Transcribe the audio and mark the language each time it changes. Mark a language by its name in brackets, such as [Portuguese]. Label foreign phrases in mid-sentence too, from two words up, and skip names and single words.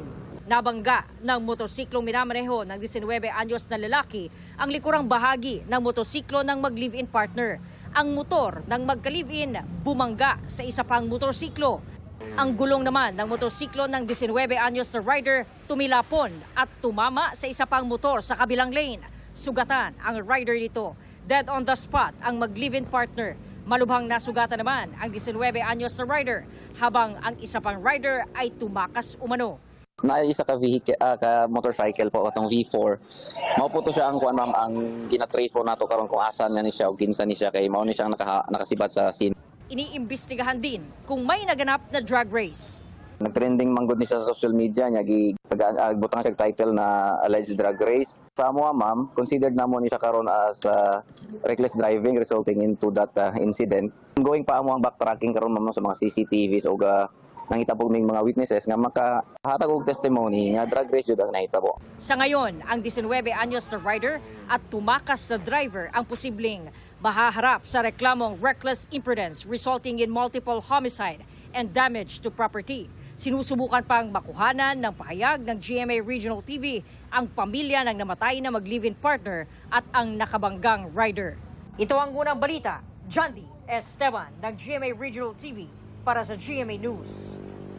[Filipino] Nabangga ng motorsiklong minamaneho ng 19 anyos na lalaki ang likurang bahagi ng motorsiklo ng mag-live-in partner. Ang motor ng magka-live-in bumangga sa isa pang motorsiklo. Ang gulong naman ng motorsiklo ng 19 anyos na rider tumilapon at tumama sa isa pang motor sa kabilang lane. Sugatan ang rider nito. [English] Dead on the spot [Filipino] ang mag-live-in partner. Malubhang nasugatan naman ang 19 anyos na rider habang ang isa pang rider ay tumakas umano. [Cebuano] Isa ka vehicle, ka motorcycle po katong V4. Mao po to siya ang kuan ma'am, ang gina-trace po nato karon kung asan na ni siya o kinsa ni siya kay mao ni siyang nakasibat sa scene. [Filipino] Iniimbestigahan din kung may naganap na drag race. [Cebuano] Nagtrending manggod ni siya sa [English] social media [Cebuano] niya butang siya title na [English] alleged drag race. [Cebuano] Sa amo ma'am, considered namo ni siya karon as [English] reckless driving resulting into that incident. [Cebuano] Going pa amo ang backtracking karon ma'am sa mga CCTVs o nangita po ng mga witnesses nga makahatag og testimony nga [English] drag race [Cebuano] jud ang nahitabo. [Filipino] Sa ngayon, ang 19 anyos na rider at tumakas na driver ang posibleng mahaharap sa reklamong [English] reckless imprudence resulting in multiple homicide and damage to property. [Filipino] Sinusubukan pang makuhanan ng pahayag ng GMA Regional TV ang pamilya ng namatay na mag-live-in partner at ang nakabanggang rider. Ito ang unang balita. John D. Esteban ng GMA Regional TV para sa GMA News.